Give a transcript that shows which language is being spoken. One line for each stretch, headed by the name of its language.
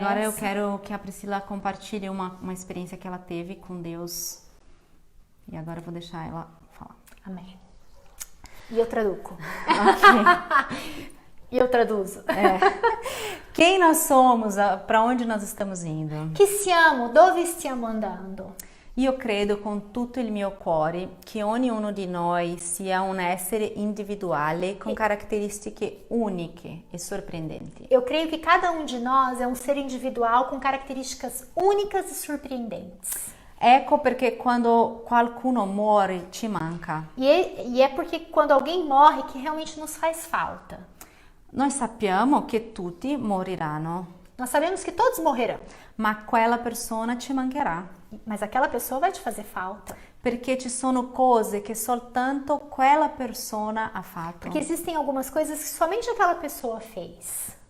Portuguese: Agora eu quero que a Priscila compartilhe uma experiência que ela teve com Deus. E agora eu vou deixar ela falar.
Italian: Amém. Io traduco. Ok. Io traduzo.
Portuguese: Quem nós somos? Para onde nós estamos indo?
Italian: Chi siamo? Dove stiamo andando? Io credo con tutto il mio cuore che ognuno di noi sia un essere individuale con caratteristiche uniche e sorprendenti.
Portuguese: Eu creio que cada um de nós é um ser individual com características únicas e surpreendentes.
Italian: Ecco perché quando qualcuno muore ci manca.
Portuguese: E é porque quando alguém morre que realmente nos faz falta.
Italian: Noi sappiamo che tutti moriranno,
Portuguese: Nós sabemos que todos morrerão,
Italian: ma quella persona ci mancherà.
Portuguese: mas aquela pessoa vai te fazer falta.
Italian: Perché ci sono cose che soltanto quella persona ha fatto,
Portuguese: Porque existem algumas coisas que somente aquela pessoa fez.